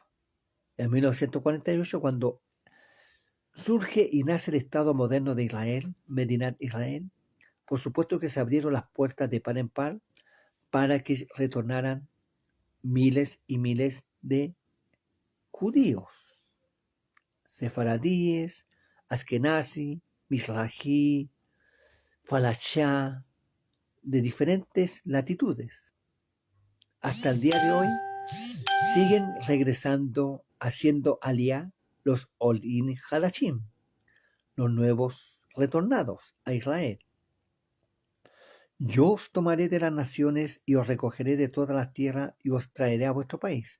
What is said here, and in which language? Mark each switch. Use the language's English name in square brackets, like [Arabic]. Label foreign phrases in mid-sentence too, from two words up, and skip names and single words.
[Spanish] En 1948, cuando surge y nace el Estado moderno de Israel, Medinat Israel, por supuesto que se abrieron las puertas de par en par para que retornaran miles y miles de judíos, sefaradíes, askenazi, mizrahi, falashá, de diferentes latitudes. Hasta el día de hoy siguen regresando, haciendo aliyá los [Hebrew] עולים חדשים, [Spanish] los nuevos retornados a Israel. Yo os tomaré de las naciones y os recogeré de todas las tierras y os traeré a vuestro país.